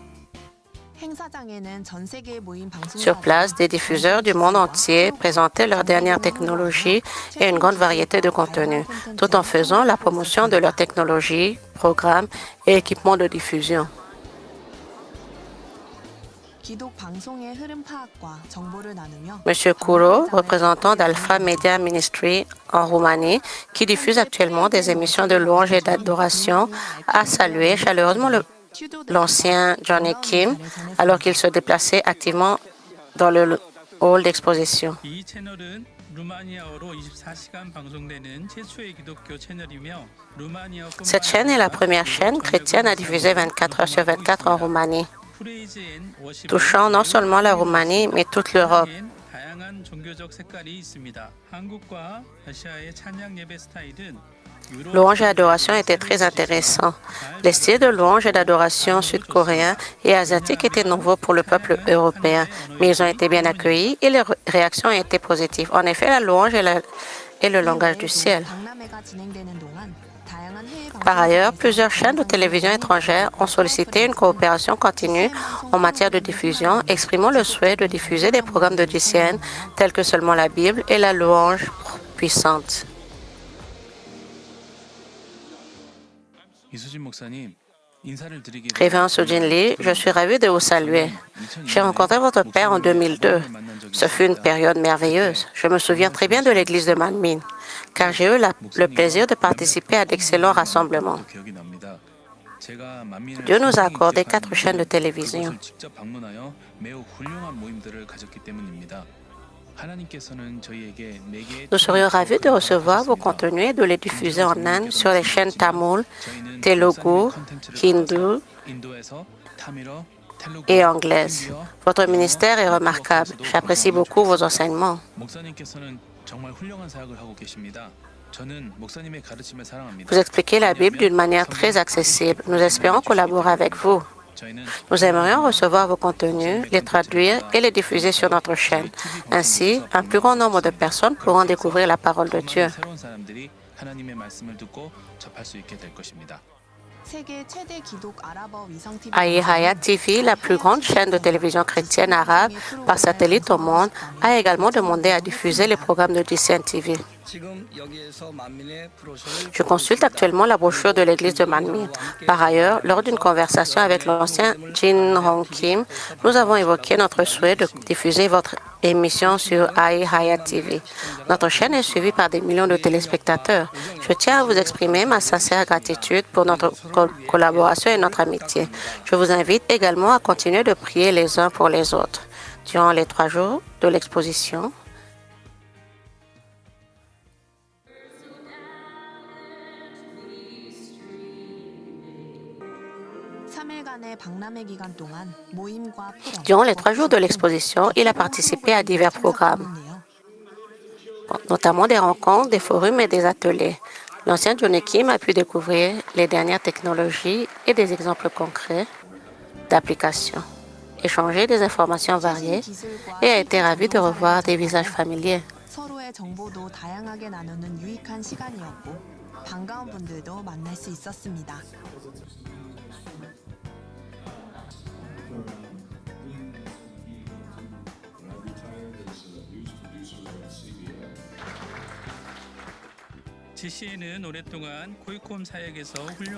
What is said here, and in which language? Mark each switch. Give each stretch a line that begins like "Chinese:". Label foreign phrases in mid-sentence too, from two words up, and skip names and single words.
French: Sur place, des diffuseurs du monde entier présentaient leurs dernières technologies et une grande variété de contenus, tout en faisant la promotion de leurs technologies, programmes et équipements de diffusion.
Korean: 기독 방송의 흐름 파악과 정보를 나누며
French: Monsieur Kuro, représentant d'Alpha Media Ministry en Roumanie, qui diffuse actuellement des émissions de louange et d'adoration, a salué chaleureusement l'ancien Johnny Kim alors qu'il se déplaçait activement dans le hall d'exposition.
Korean: 이 채널은 루마니아어로 24시간 방송되는 최초의 기독교 채널이며 루마니아뿐만
French: Cette chaîne est la première chaîne chrétienne à diffuser 24 heures sur 24 en Roumanie,
Korean: 프레이즈 앤 워십은
French: touchant non seulement la Roumanie, mais toute l'Europe.
Korean: 다양한 종교적 색깔이 있습니다. 한국과 러시아의 찬양 예배 스타일은
French: Louange et adoration étaient très intéressants. Les styles de louange et d'adoration sud-coréens et asiatiques étaient nouveaux pour le peuple européen, mais ils ont été bien accueillis et les réactions ont été positives. En effet, la louange est le langage du ciel.
Korean: 박람회가 진행되는 동안 다양한 해외
French: Par ailleurs, plusieurs chaînes de télévision étrangères ont sollicité une coopération continue en matière de diffusion, exprimant le souhait de diffuser des programmes de GCN tels que Seulement la Bible et la louange puissante.
Korean: 이수진 목사님 인사를 드리게
French: Révérend Sujin Lee, je suis ravi de vous saluer. J'ai rencontré votre père en 2002. Ce fut une période merveilleuse. Je me souviens très bien de l'église de Manmin, car j'ai eu le plaisir de participer à d'excellents rassemblements.
Korean: 기억이 납니다. 제가 만민을
French: Dieu nous a accordé 4 chaînes de télévision.
Korean: 그곳을 직접 방문하여 매우 훌륭한 모임들을 가졌기 때문입니다. 하나님께서는 저희에게 네 개의
French: Nous serions ravis de recevoir vos contenus et de les diffuser en Inde sur les chaînes Tamoul, Telugu, Hindu
Korean: 인도에서 타밀어, 텔루구,
French: et anglaise. Votre ministère est remarquable. J'apprécie beaucoup vos enseignements.
Korean: 목사님께서는 정말 훌륭한 사역을 하고 계십니다. 저는 목사님의 가르침을 사랑합니다.
French: Vous expliquez la Bible d'une manière très accessible. Nous espérons collaborer avec vous.
Korean: 저희는
French: Nous aimerions recevoir vos contenus, les traduire et les diffuser sur notre chaîne. Ainsi, un plus grand nombre de personnes pourront découvrir la parole de Dieu.
Korean: 새로운 사람들이 하나님의 말씀을 듣고 접할 수 있게 될 것입니다. 세계 최대 기독 아랍어 위성 TV
French: Hayat TV, la plus grande chaîne de télévision chrétienne arabe par satellite au monde, a également demandé à diffuser les programmes de GCN TV. Je consulte actuellement la brochure de l'église de Manmin. Par ailleurs, lors d'une conversation avec l'ancien Jin Hong Kim, nous avons évoqué notre souhait de diffuser votre émission sur Hayat TV. Notre chaîne est suivie par des millions de téléspectateurs. Je tiens à vous exprimer ma sincère gratitude pour notre collaboration et notre amitié. Je vous invite également à continuer de prier les uns pour les autres. Durant les 3 jours de l'exposition,
Korean: 3일간의 박람회 기간 동안 모임과 포럼,
French: durant les 3 jours de l'exposition, il a participé à divers programmes, notamment des rencontres, des forums et des ateliers. L'ancien Johnny Kim a pu découvrir les dernières technologies et des exemples concrets d'applications, échanger des informations variées et a été ravi de revoir des visages familiers.
Korean: 서로의 정보도 다양하게 나누는 유익한 시간이었고 반가운 분들도 만날 수 있었습니다. GCN은 오랫동안 코이콤 사역에서 훌륭한